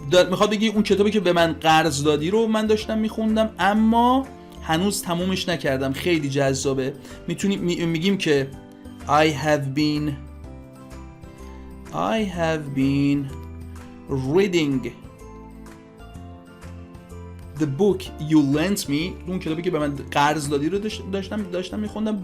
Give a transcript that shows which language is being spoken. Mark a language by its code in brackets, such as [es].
[fa] میخواد بگی اون کتابی که به من قرض دادی رو من داشتم میخوندم اما هنوز تمومش نکردم. خیلی جذابه. میگیم که [en] I have been reading the book you lent me، [fa] اون کتابی که به من قرض دادی رو داشتم میخوندم.